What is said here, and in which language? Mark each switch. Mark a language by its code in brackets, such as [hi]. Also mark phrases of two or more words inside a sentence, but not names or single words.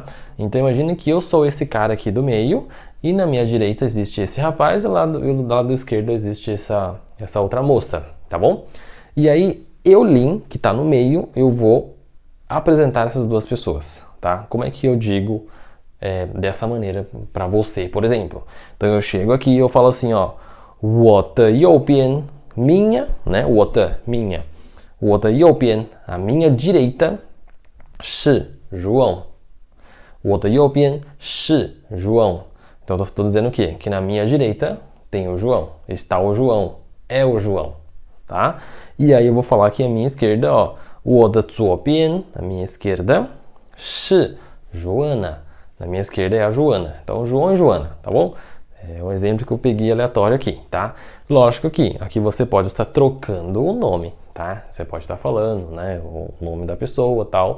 [pt] Então imagine que eu sou esse cara aqui do meio e na minha direita existe esse rapaz e do lado esquerdo existe essa outra moça, tá bom? E aí eu, Lin, que tá no meio, eu vou apresentar essas duas pessoas, tá? Como é que eu digo dessa maneira para você, por exemplo? Então eu chego aqui e eu falo assim, ó, [zh] 我的右边, [pt] minha, né? [zh] 我的, minha. 我的右边, [pt] a minha direita, [zh] 是 João. 我的右边是 João. [pt] Então eu estou dizendo o quê? Que na minha direita tem o João, está o João, é o João, tá? E aí eu vou falar que a minha esquerda, ó, [zh] 我的左边, [pt] na minha esquerda, 是 Joana. Na minha esquerda é a Joana. Então, João e Joana, tá bom? É um exemplo que eu peguei aleatório aqui, tá? Lógico que aqui você pode estar trocando o nome, tá? Você pode estar falando, né, o nome da pessoa, tal.